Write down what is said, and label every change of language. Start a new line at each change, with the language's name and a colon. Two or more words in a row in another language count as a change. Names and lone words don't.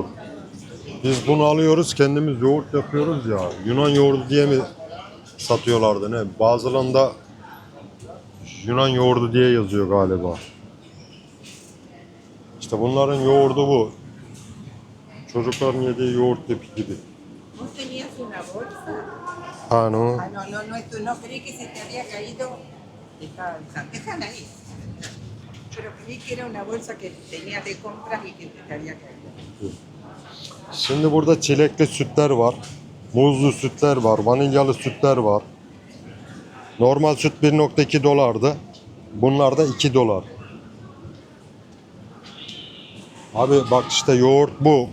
Turkish: Biz bunu alıyoruz kendimiz yoğurt yapıyoruz ya. Yunan yoğurdu diye mi satıyorlardı ne? Bazılarında Yunan yoğurdu diye yazıyor galiba. İşte bunların yoğurdu bu. Çocukların yediği yoğurt tipi gibi.
Spanish: ¿No tenías una bolsa? Ha no. Ah, no, tú no creí que se te había caído. Déjala ahí. Pero creí que era una bolsa que tenías de compras y que te había caído.
Turkish: Şimdi burada çilekli sütler var. Muzlu sütler var. Vanilyalı sütler var. Normal süt 1,2 dolardı. Bunlar da 2 dolar. Abi bak işte yoğurt bu.